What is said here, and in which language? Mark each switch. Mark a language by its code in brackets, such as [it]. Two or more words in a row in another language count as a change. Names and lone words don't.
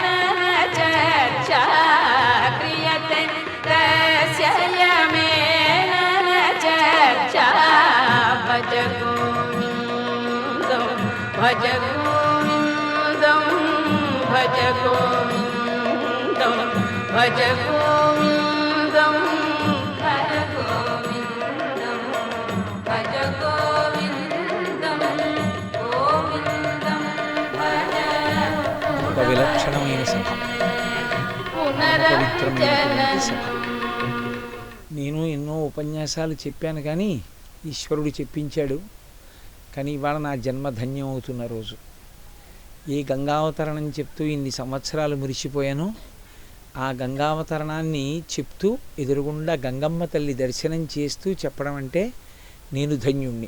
[sa] चर्चा क्रियते तस्य यमेन चर्चा भज गोविन्दं भज गोविन्दं भज गोविन्दं भज गोविन्दं भज गोविन्दं भज गोविन्दं गोविन्दं भज [te] ఒక విలక్షణమైన సభ, పవిత్రమైనటువంటి సభ. నేను ఎన్నో ఉపన్యాసాలు చెప్పాను కానీ ఈశ్వరుడు చెప్పించాడు. కానీ ఇవాళ నా జన్మ ధన్యం అవుతున్న రోజు. ఏ గంగావతరణం చెప్తూ ఇన్ని సంవత్సరాలు మురిసిపోయానో ఆ గంగావతరణాన్ని చెప్తూ ఎదురుగుండా గంగమ్మ తల్లి దర్శనం చేస్తూ చెప్పడం అంటే నేను ధన్యుణ్ణి.